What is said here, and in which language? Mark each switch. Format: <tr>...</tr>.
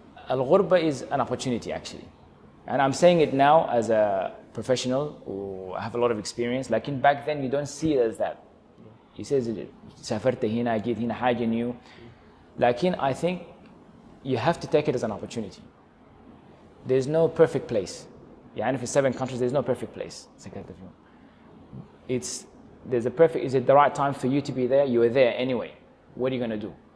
<en>الغربة is an opportunity actually. And I'm saying it now as a professional who have a lot of experience.</en> <ar>لكن</ar> <en>back then you don't see it as that. He says</en> <ar>سافرت هنا جيت هنا حاجة</ar> <en>new.</en> <ar>لكن</ar> <en>I think you have to take it as an opportunity. There's no perfect place.</en> <ar>يعني في</ar> <en>7 countries there's no perfect place. Is it the right time for you to be there? You are there anyway. What are you going to do?</en>